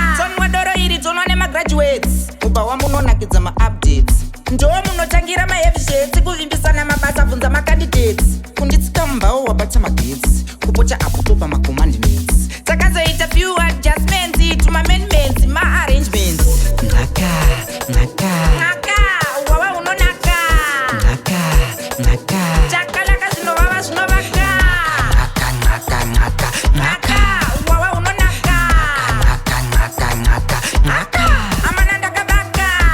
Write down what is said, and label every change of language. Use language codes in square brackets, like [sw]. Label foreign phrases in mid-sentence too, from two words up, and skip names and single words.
[sn] Dzonwa doro iri dzonwa nema graduates. Kuba wamunonakidza ma-updates. Ndo munotangira ma [en] heavy shades, [sn] kuvimbisana mabasa, bvunza ma candidates. Kunditsika mumbao wabata magetsi. Kupocha apo topa ma commandments. [en] Takazoita few adjustments, tuma amendments, ma arrangements. [sn] Naka, naka. Naka, wawa unonaka. Naka, naka. Chakalaka zvinovava zvinovaka. Naka, naka, naka, naka. Naka, wawa unonaka. Naka, naka, naka, naka. Amana ndakabaka.